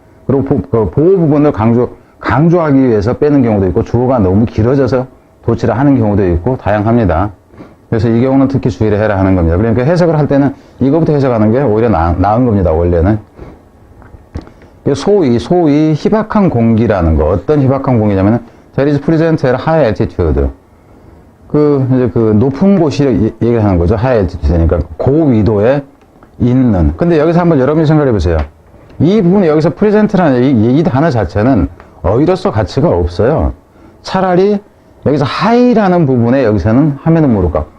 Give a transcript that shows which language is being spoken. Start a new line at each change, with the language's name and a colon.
Korean: 그리고 보호 부분을 강조하기 위해서 빼는 경우도 있고, 주어가 너무 길어져서 도치를 하는 경우도 있고 다양합니다. 그래서 이 경우는 특히 주의를 해라 하는 겁니다. 그러니까 해석을 할 때는 이거부터 해석하는 게 오히려 나은 겁니다, 원래는. 소위 희박한 공기라는 거. 어떤 희박한 공기냐면은
English: there is present at high altitude.
Korean: 이제 높은 곳이 얘기를 하는 거죠. high altitude니까 고위도에 있는. 근데 여기서 한번 여러분이 생각해 보세요. 이 부분이 여기서 present라는 이 단어 자체는 어휘로서 가치가 없어요. 차라리 여기서 high라는 부분에 여기서는 하면은 모를까.